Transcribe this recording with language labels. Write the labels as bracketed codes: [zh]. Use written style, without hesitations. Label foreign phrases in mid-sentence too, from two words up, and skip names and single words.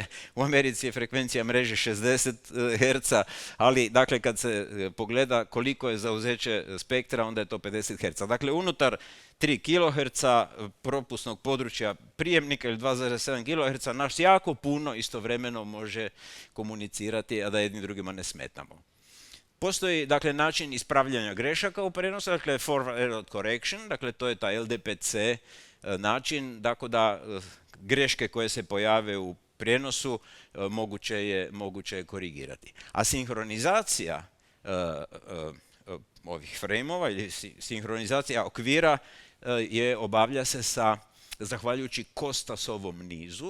[hr] U Americi je frekvencija mreže 60 Hz, ali dakle kad se pogleda koliko je zauzeće spektra, onda je to 50 Hz. Dakle, unutar 3 kHz propusnog područja prijemnika ili 2,7 kHz naš jako puno istovremeno može komunicirati, a da jedni drugima ne smetamo. Postoji dakle način ispravljanja grešaka u prenosu, dakle [en] forward error correction, [hr] dakle to je taj LDPC način, tako da greške koje se pojave u prijenosu moguće je korigirati. A sinhronizacija ovih frame-ova ili sinhronizacija okvira obavlja se zahvaljujući Kostasovom nizu.